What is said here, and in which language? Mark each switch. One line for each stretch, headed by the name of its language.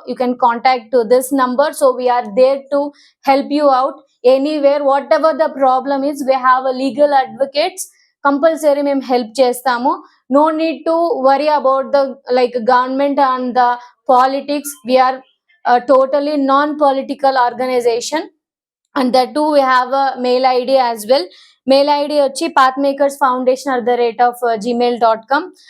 English: You can contact to this number. So we are there to help you out anywhere, whatever the problem is. We have a legal advocates.
Telugu: Compulsory మేము help చేస్తాము.
English: No need to worry about the like government and the politics. We are a totally non-political organization. And that too we have a mail ID as well. Mail ID వచ్చి pathmakersfoundation@gmail.com.